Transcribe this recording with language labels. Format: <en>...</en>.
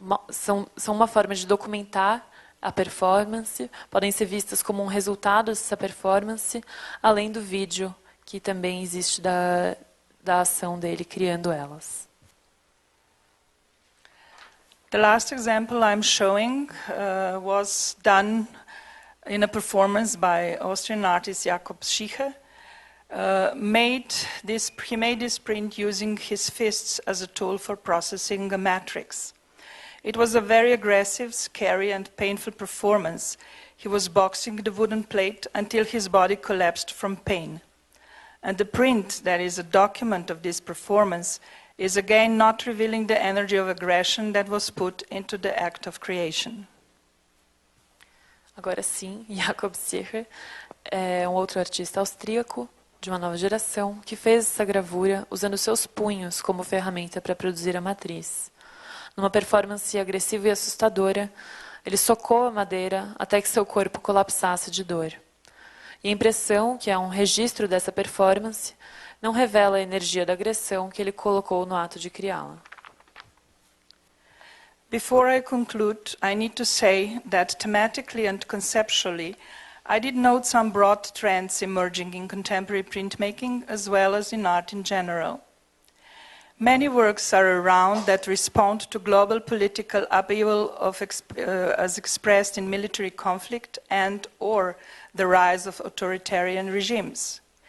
<pt>são uma forma de documentar a performance, podem ser vistas como um resultado dessa performance, além do vídeo que também existe da ação dele criando elas.</pt> <en>The last example I'm showing was done in a performance by Austrian artist Jakob Schicher. He made this print using his fists as a tool for processing a matrix. It was a very aggressive, scary, and painful performance. He was boxing the wooden plate until his body collapsed from pain. And the print, that is a document of this performance, is again not revealing the energy of aggression that was put into the act of creation.</en> <pt>Agora sim, Jakob Schicher é um outro artista austríaco de uma nova geração que fez essa gravura usando seus punhos como ferramenta para produzir a matriz. Numa performance agressiva e assustadora, ele socou a madeira até que seu corpo colapsasse de dor. E a impressão, que é um registro dessa performance, não revela a energia da agressão que ele colocou no ato de criá-la.</pt> <en>Before I conclude, I need to say that thematically and conceptually, I did note some broad trends emerging in contemporary printmaking as well as in art in general. Many works are around that respond to global political upheaval as expressed in military conflict and/or the rise of authoritarian regimes.</en>